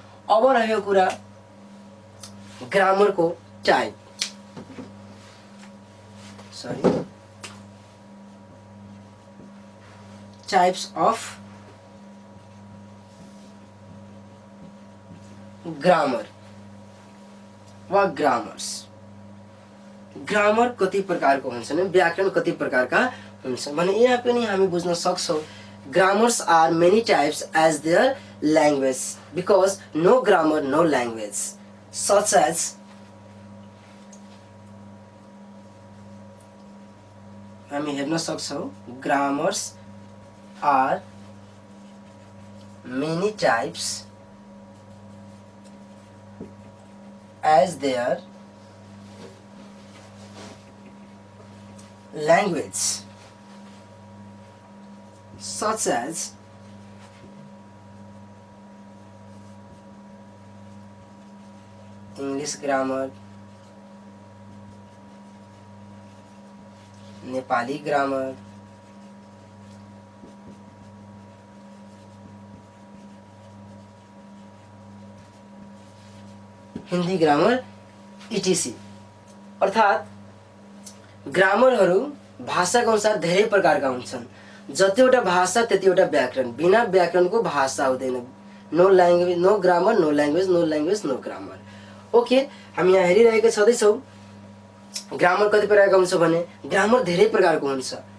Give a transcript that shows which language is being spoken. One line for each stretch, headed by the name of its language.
Nepali: अब रह्यो कुरा ग्रामरको टाइप, टाइप्स अफ ग्रामर वा ग्रामर्स। ग्रामर कति प्रकारको हुन्छन्, व्याकरण कति प्रकारका हुन्छन् भने यहाँ पनि हामी बुझ्न सक्छौँ।
English: Grammars are many types as their language, because no grammar, no language. Such as
Nepali: हामी हेर्न सक्छौँ,
English: grammars are many types as their language, such as English grammar, Nepali grammar,
Nepali: Hindi grammar
English: etc।
Nepali: अर्थात् ग्रामरहरू भाषाको अनुसार धेरै प्रकारका हुन्छन्। जतिवटा भाषा त्यतिवटा व्याकरण, बिना व्याकरणको भाषा हुँदैन।
English: No language no grammar, no language no language no grammar. Okay,
Nepali: हामी यहाँ हेरिरहेका छँदैछौँ ग्रामर कति प्रकारको हुन्छ भने ग्रामर धेरै प्रकारको हुन्छ।